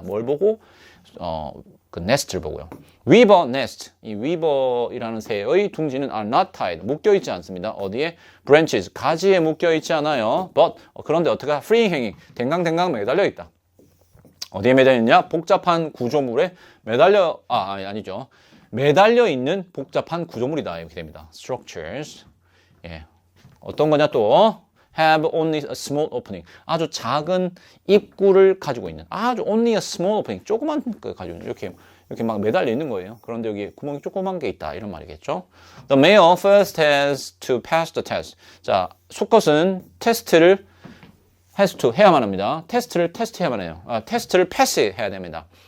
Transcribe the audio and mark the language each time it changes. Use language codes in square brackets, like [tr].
[ko] 뭘 보고 그 nest를 보고요. weaver nest 이 weaver이라는 새의 둥지는 [en] are not tied [ko] 묶여 있지 않습니다. 어디에 branches 가지에 묶여 있지 않아요. but 그런데 어떻게 [en] free hanging [ko] 댕강댕강 매달려 있다. 어디에 매달려 있냐? 복잡한 구조물에 아니죠. 매달려 있는 복잡한 구조물이다. 이렇게 됩니다. structures. 예. 어떤 거냐 또 [en] have only a small opening. [ko] 아주 작은 입구를 가지고 있는. 아주 [en] only a small opening. [ko] 조그만 거 가지고 있는. 이렇게 막 매달려 있는 거예요. 그런데 여기 구멍이 조그만 게 있다. 이런 말이겠죠. [en] The male first has to pass the test. [ko] 자, 수컷은 테스트를 [en] has to [ko] 해야만 합니다. 테스트를 테스트해야만 해요. 테스트를 패스 해야 됩니다.